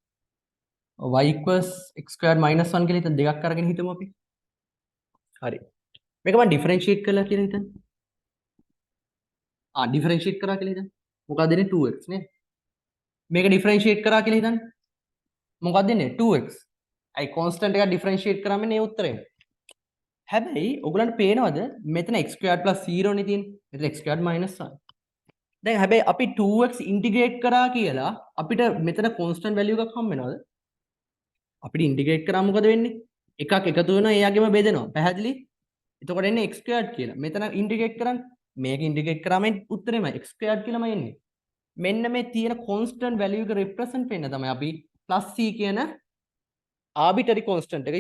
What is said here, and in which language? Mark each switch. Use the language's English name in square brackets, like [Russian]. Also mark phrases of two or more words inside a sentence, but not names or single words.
[English] y equals x square minus 1 [Sinhala] කියලා හිතන්න දෙකක් අරගෙන හිතමු අපි හරි මේක මම ඩිෆරන්ෂিয়েට් කරලා කියලා හිතන්න ඩිෆරන්ෂিয়েට් කරා කියලා හිතන්න මොකක්ද දෙන්නේ 2x නේ මේක ඩිෆරන්ෂিয়েට් කරා කියලා හිතන්න මොකක්ද දෙන්නේ 2x අයි කොන්ස්ටන්ට් එකක් ඩිෆරන්ෂিয়েට් කරාම මේ උත්තරේ හැබැයි ඔයගලන්ට පේනවද මෙතන [English] x squared plus 0 [Sinhala] නේ තියෙන්නේ මෙතන [English] x squared minus 1 [Sinhala] දැන් හැබැයි අපි 2x ඉන්ටිග්‍රේට් කරා කියලා අපිට මෙතන [English] constant value [Sinhala] එකක් හම්බ වෙනවද අපිට ඉන්ටිග්‍රේට් කරා මොකද වෙන්නේ එකක් එකතු වෙනවා එයාගෙම බෙදෙනවා පැහැදිලි එතකොට එන්නේ [English] x squared [Sinhala] කියලා මෙතන ඉන්ටිග්‍රේට් කරන්න මේක ඉන්ටිග්‍රේට් කරාම උත්තරෙම [English] x squared [Sinhala] කියලාම එන්නේ මෙන්න මේ තියෙන [English] constant value [Sinhala] එක රිප්‍රසන්ට් වෙන්න තමයි අපි +c කියන [English] arbitrary constant [Sinhala] එක